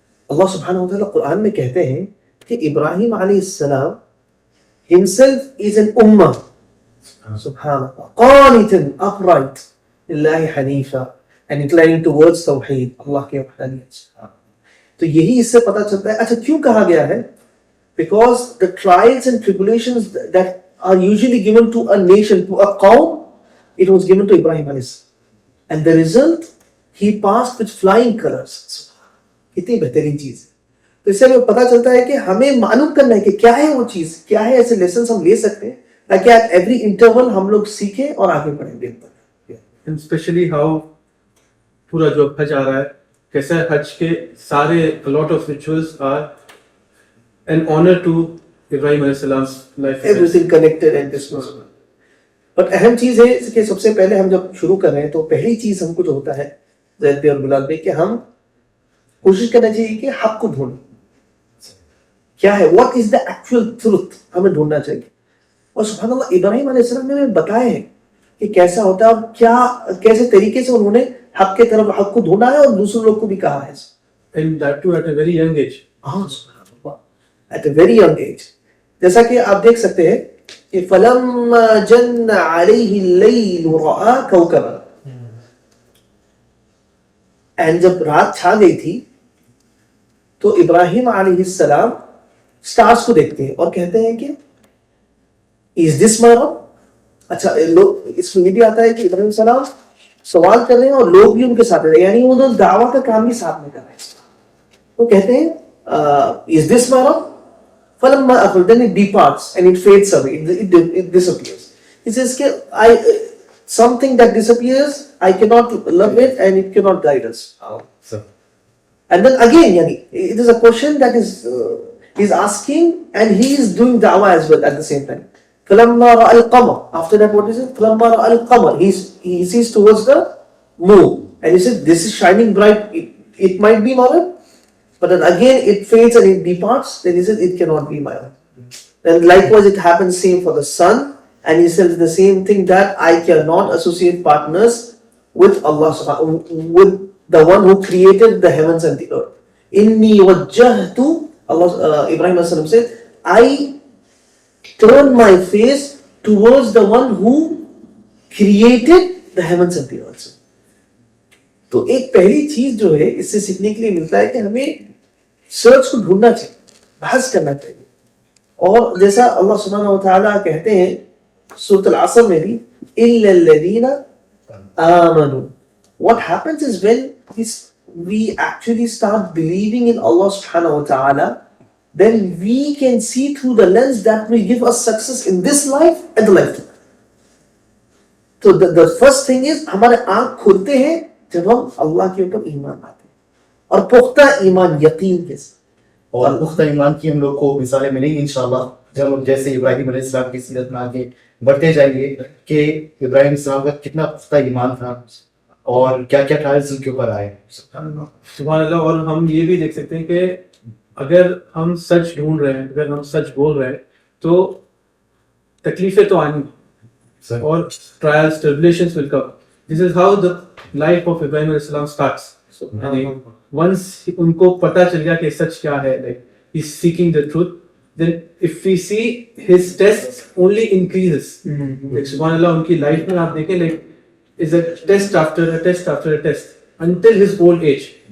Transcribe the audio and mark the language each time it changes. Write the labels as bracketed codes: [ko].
[ur] اللہ سبحانہ و تعالیٰ قرآن میں کہتے ہیں کہ ابراہیم علیہ السلام [en] himself is an ummah، [ur] سبحان اللہ، قانتا upright [ar] للہ حنیفا [en] and inclining towards [ur] توحید، اللہ کے وحدانیت. تو یہی اس سے پتہ چلتا ہے. اچھا کیوں کہا گیا ہے؟ [en] Because the trials and tribulations that are usually given to a nation, to a qawm, it was given to Ibrahim alayhi salam. And the result, he passed with flying colors. [ur] کتنی بہترین چیز ہے. تو اس سے ہمیں پتہ چلتا ہے کہ ہمیں معلوم کرنا ہے کہ کیا ہے وہ چیز، کیا ہے ایسے لیسنس ہم لے سکتے ہیں تاکہ [en] at every interval [ur] ہم لوگ سیکھیں اور آگے بڑھیں گے. اسپیشلی ہاؤ پورا جو حج آ رہا ہے، کیسے حج کے سارے lot of rituals are [en] an honor to [ur] ابراہیم علیہ السلام life. [en] Everything connected and this was. [ur] But اہم چیز ہے کہ سب سے پہلے ہم جب شروع کر رہے ہیں تو پہلی چیز ہم کو جو ہوتا ہے زید بھائی اور بلال بھائی کہ ہم کوشش کرنا چاہیے کہ حق کو ڈھونڈیں. کیا ہے [en] what is the actual truth، [ur] ہمیں ڈھونڈنا چاہیے. اور سبحان اللہ ابراہیم علیہ السلام نے ہمیں بتایا ہے کہ کیسا ہوتا ہے اور کیا کیسے طریقے سے انہوں نے حق کے طرف حق کو ڈھونڈا ہے اور دوسرے لوگ کو بھی کہا ہے. [en] And that too at a very young age. ہاں at a very young age. [ur] جیسا کہ آپ دیکھ سکتے ہیں کہ [ar] فَلَمَّا جَنَّ عَلَيْهِ اللَّيْلُ رَآ كَوْكَبًا، [ur] and جب رات چھا گئی تھی تو ابراہیم علیہ السلام سٹارز کو دیکھتے ہیں اور کہتے ہیں کہ [en] is this my Rabb؟ [ur] اچھا لوگ اس میں بھی آتا ہے کہ ابراہیم علیہ السلام سوال کر رہے ہیں اور لوگ بھی ان کے ساتھ رہے ہیں، یعنی وہ دعویٰ کا کام بھی ساتھ میں کر رہے ہیں. وہ کہتے ہیں [en] is this my Rabb؟ [ar] فَلَمَّا أَفْلَ، [en] then it departs and it fades away, it disappears. It says something that disappears, I cannot love it and it cannot guide us. And then again, it is a question that is He's asking and he is doing da'wah as well at the same time. [ar] فَلَمَّا رَأَى الْقَمَرَ. [en] After that, what is it? [ar] فَلَمَّا رَأَى الْقَمَرَ. [en] He sees towards the moon. And he said, this is shining bright. It might be my Lord. But then again, it fades and it departs. Then he said, it cannot be my Lord. Then likewise, it happens same for the sun. And he says the same thing, that I cannot associate partners with Allah subhanahu, with the one who created the heavens and the earth. [ar] Inni wajjahtu, [en] Allah, Ibrahim as-salam said, I turn my face towards the one who created the heavens and the earth. [ur] تو ایک پہلی چیز جو ہے اس سے سیکھنے کے لیے ملتا ہے کہ ہمیں سرچ کو ڈھونڈنا چاہیے, بحث کرنا چاہیے. اور جیسا اللہ سبحانہ و تعالیٰ کہتے ہیں سورۃ العصر میں بھی, [ar] إِلَّا الَّذِينَ آمَنُوا. [en] What happens is when we actually start believing in Allah subhanahu wa ta'ala, then we can see through the lens that will give us success in this life and the life. So the first thing is [ur] ہمارے آنکھ کھلتے ہیں جب ہم اللہ کے اوپر ایمان آتے ہیں, اور پختہ ایمان یقین کے ساتھ. اور پختہ ایمان کی ہم لوگ کو مثالیں ملیں گی انشاءاللہ جب ہم جیسے ابراہیم علیہ السلام کی سیرت میں آگے بڑھتے جائیں گے کہ ابراہیم علیہ السلام کا کتنا پختہ ایمان تھا اور کیا کیا ٹرائلز ان کے اوپر آئے. سبحان اللہ. اور ہم یہ بھی دیکھ سکتے ہیں کہ اگر ہم سچ ڈھونڈ رہے ہیں, اگر ہم سچ بول رہے ہیں, تو تکلیفیں تو آنی اور [en] Trials tribulations will come. This is how the life of Ibrahim alayhi salam starts. Once [ur] ان کو پتہ چل گیا کہ سچ کیا ہے, [en] like he's seeking the truth, then if we see his tests only increases. Like سبحان اللہ, [ur] ان کی لائف میں آپ دیکھیں [en] like is a test after a test after a test until his old age.